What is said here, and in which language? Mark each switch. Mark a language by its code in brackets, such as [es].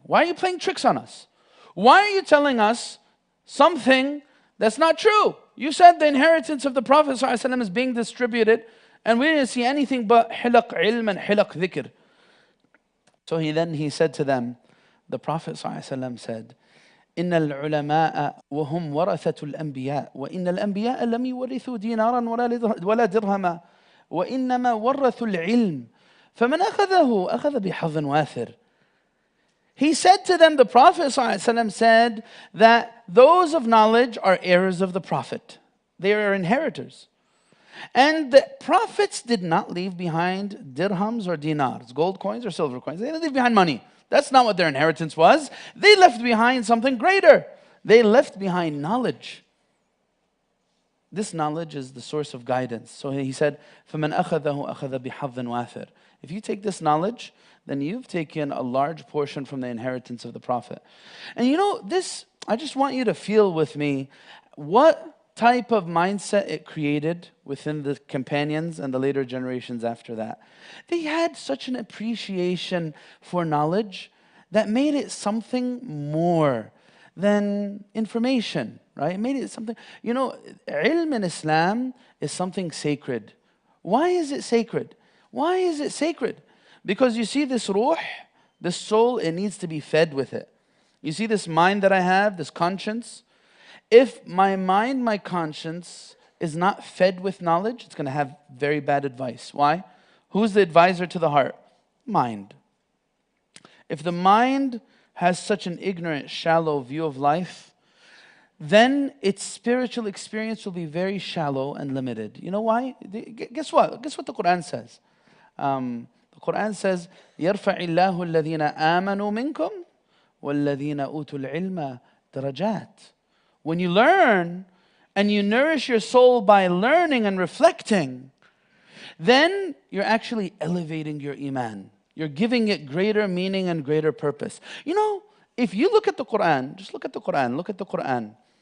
[en] Why are you playing tricks on us? Why are you telling us something that's not true? You said the inheritance of the Prophet ﷺ is being distributed, and we didn't see anything but hilaq ilm and hilaq dhikr. So he said to them, the Prophet ﷺ said, [ar] إن العلماء وهم ورثة الأنبياء وإن الأنبياء لم يورثوا دينارا ولا درهما وإنما ورثوا العلم فمن أخذه أخذ بحظ وافر. [en] He said to them, the Prophet ﷺ said that those of knowledge are heirs of the Prophet. They are inheritors. And the prophets did not leave behind dirhams or dinars, gold coins or silver coins. They didn't leave behind money. That's not what their inheritance was. They left behind something greater. They left behind knowledge. This knowledge is the source of guidance. So he said, [ar] فَمَنْ أَخَذَهُ أَخَذَ بِحَظٍ وَافِرٍ. [en] If you take this knowledge, then you've taken a large portion from the inheritance of the Prophet. And you know, this, I just want you to feel with me what type of mindset it created within the companions and the later generations after that. They had such an appreciation for knowledge that made it something more than information, right? It made it something, you know, ilm in Islam is something sacred. Why is it sacred? Why is it sacred? Because you see this ruh, this soul, it needs to be fed with it. You see this mind that I have, this conscience, if my mind, my conscience is not fed with knowledge, it's going to have very bad advice. Why? Who's the advisor to the heart? Mind. If the mind has such an ignorant, shallow view of life, then its spiritual experience will be very shallow and limited. You know why? Guess what? Guess what the Quran says? The Quran says, [ar] يَرْفَعِ اللَّهُ الَّذِينَ آمَنُوا مِنْكُمْ وَالَّذِينَ أُوتُوا الْعِلْمَ دَرَجَاتٍ. [en] When you learn and you nourish your soul by learning and reflecting, then you're actually elevating your iman. You're giving it greater meaning and greater purpose. You know, if you look at the Quran, just look at the Quran, look at the Quran.